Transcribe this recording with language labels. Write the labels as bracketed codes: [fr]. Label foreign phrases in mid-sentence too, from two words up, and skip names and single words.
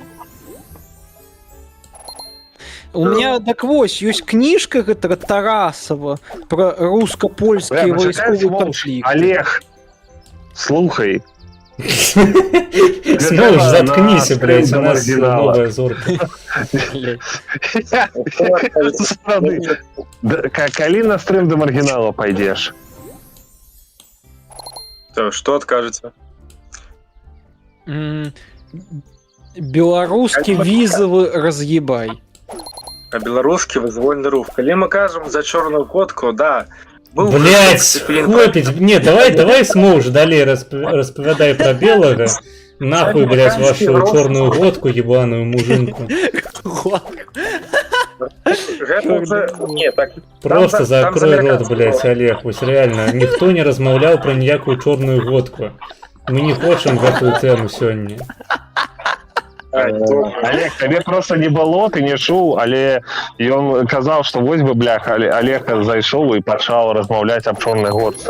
[ru] У меня, [be] так вось, ёсць кніжка гэтага Тарасова про руска-польскі Бля, почакай, вайсковы Смоуш. канфлікт. Олег, слухай. Смоуш, заткнися, на блядь, у стрим нас оригинала. новая зорка. Калі на стрим до маргінала пойдеш? [ru] Что откажется? [be] Беларускі візавы раз'ебай. А белорусский вызвольный рух. Коли мы кажем за черную котку, да. Был Блять, хлопец, не, давай Смоуш далей распавядай про белага. [ru] Нахуй, блядь, вашу черную водку, ебаную мужинку. Не, так, Просто там закрой рот, американцы блядь, [be] Олег, вось реально. Ніхто не размаўляў про ніякую чорную водку. Мы не хочам гэтую тэму сёння. Олег, табе просто не было, ты не чуў, але ён казаў, што вось бы, блях, Олег зайшоў і пачаў размаўляць аб чорнай водцы.